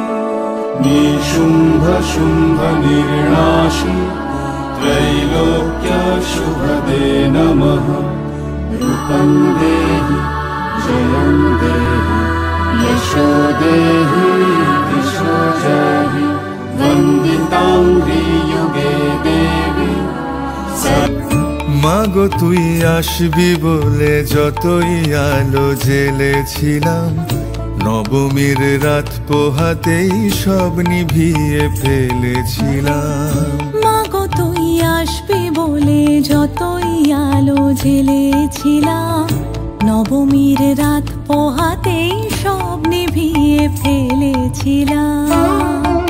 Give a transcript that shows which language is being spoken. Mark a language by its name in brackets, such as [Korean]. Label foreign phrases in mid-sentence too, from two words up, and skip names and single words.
[Sanskrit] निशुंभ शुंभ निर्णाशि त्रैलोक्य शुभदे नमः, रूपं देहि जयं देहि यशो देहि दिशो जहि। वंदितांघ्रि युगे देवी। [Bangla] মাগো তুই আসবি বলে যতই আলো জ্বেলেছিলাম, নবমীর রাত পোহাতেই সব নিভিয়ে ফেলেছিলাম। মাগো তুই আসবি বলে যতই আলো জ্বেলেছিলাম, নবমীর রাত পোহাতেই সব নিভিয়ে ফেলেছিলাম।